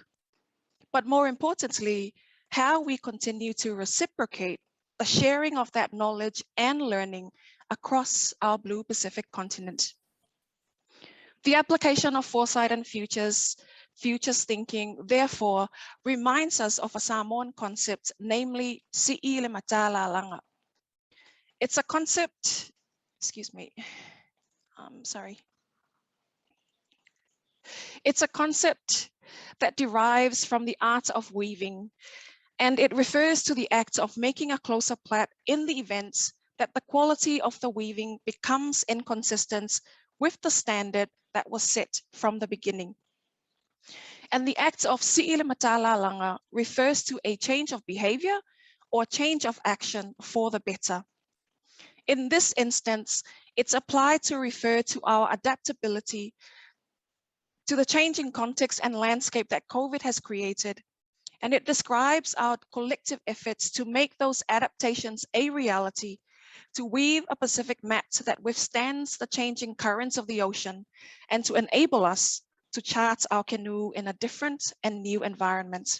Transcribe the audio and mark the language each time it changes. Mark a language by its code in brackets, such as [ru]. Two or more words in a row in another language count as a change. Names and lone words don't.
[en] But more importantly, how we continue to reciprocate the sharing of that knowledge and learning across our Blue Pacific continent. The application of Foresight and futures thinking, therefore, reminds us of a Samoan concept, namely [sm] si'i le matala langa. [en] It's a concept, excuse me, sorry. It's a concept that derives from the art of weaving, and it refers to the act of making a closer plait in the event that the quality of the weaving becomes inconsistent with the standard that was set from the beginning. And the act of [sm] si'i le matala langa [en] refers to a change of behavior or change of action for the better. In this instance, it's applied to refer to our adaptability to the changing context and landscape that COVID has created. And it describes our collective efforts to make those adaptations a reality, to weave a Pacific map that withstands the changing currents of the ocean, and to enable us to chart our canoe in a different and new environment.